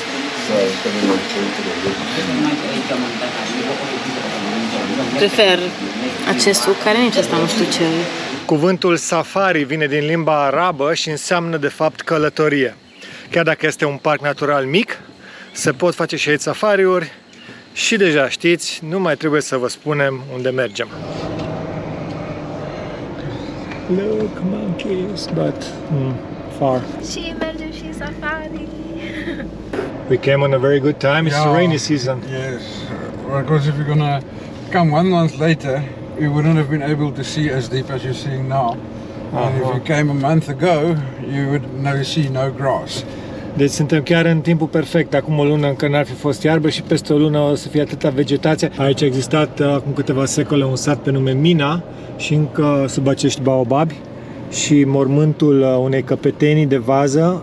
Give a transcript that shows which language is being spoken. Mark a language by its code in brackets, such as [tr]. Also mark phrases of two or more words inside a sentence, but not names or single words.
[ro] Prefer acest suc, care nici asta nu știu ce. Cuvântul safari vine din limba arabă și înseamnă de fapt călătorie. Chiar dacă este un parc natural mic, se pot face și aici safariuri și deja știți, nu mai trebuie să vă spunem unde mergem. [en] Look, monkeys, but far. [ro] Și mergem și safari. [en] We came on a very good time. It's rainy season. Yes, because if you're gonna come 1 month later, you wouldn't have been able to see as deep as you're seeing now. And if you came a month ago, you would see no grass. [ro] Deci suntem chiar în timpul perfect. Acum o lună încă n-ar fi fost iarbă și peste o lună o să fie atâta vegetație. Aici a existat acum câteva secole un sat pe nume Mina și încă sub acești baobabi și mormântul unei căpetenii de vază.